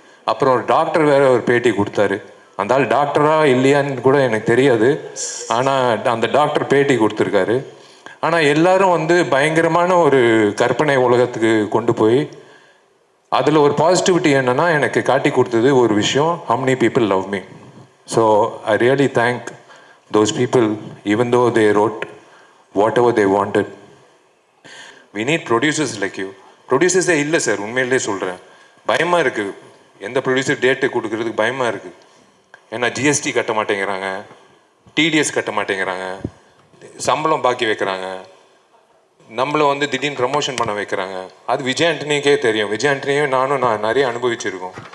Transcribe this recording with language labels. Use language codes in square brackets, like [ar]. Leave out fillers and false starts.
[ta] அப்புறம் ஒரு டாக்டர் வேற ஒரு பேட்டி கொடுத்தாரு. அந்த ஆள் டாக்டரா இல்லையான்னு கூட எனக்கு தெரியாது, ஆனால் அந்த டாக்டர் பேட்டி கொடுத்துருக்காரு. ஆனால் எல்லாரும் வந்து பயங்கரமான ஒரு கற்பனை உலகத்துக்கு கொண்டு போய் அதில் ஒரு பாசிட்டிவிட்டி என்னன்னா எனக்கு காட்டி கொடுத்தது ஒரு விஷயம், [en] how many people love me. So I really thank those people even though they wrote whatever they wanted. We need producers like you. [ta] ப்ரொடியூசர்ஸே இல்லை சார், உண்மையிலே சொல்கிறேன். பயமாக இருக்குது, எந்த ப்ரொடியூசர் டேட்டு கொடுக்கறதுக்கு பயமாக இருக்குது. ஏன்னா ஜிஎஸ்டி கட்ட மாட்டேங்கிறாங்க, டிடிஎஸ் கட்ட மாட்டேங்கிறாங்க, சம்பளம் பாக்கி வைக்கிறாங்க, நம்மளை வந்து திடீர்னு ப்ரமோஷன் பண்ண வைக்கிறாங்க. அது விஜய் ஆண்டனிக்கே தெரியும், விஜய் ஆண்டனியும் நான் நிறைய அனுபவிச்சிருக்கோம்.